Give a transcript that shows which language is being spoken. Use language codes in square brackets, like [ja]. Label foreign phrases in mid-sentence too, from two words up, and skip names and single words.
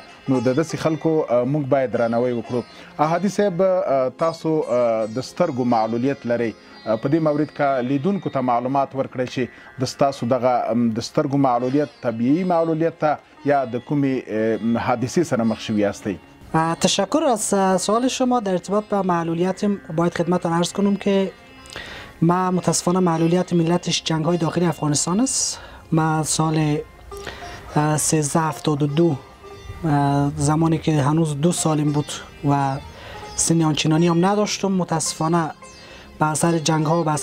[ps] نو د داسې خلکو موږ باید درناوی وکړو. احادي صاحب تاسو د سترګو معلولیت لرئ، په دې مورد که لیدونکو ته معلومات ورکړئ چې د ستاسو دغه د سترګو معلولیت طبیعي معلولیت ته یا د کومې حادثې سره مخ شوي یاستئ؟ [fa] تشکر از سوال شما. در ارتباط با معلولیتم باید خدمتتان عرض کنم که ما متاسفانه معلولیت ملتش جنگ های داخلی افغانستان است. ما سال 1372 زمانی که هنوز 2 سالم بود و سن آنچنانی هم نداشتم، متاسفانه به اثر جنگ ها و به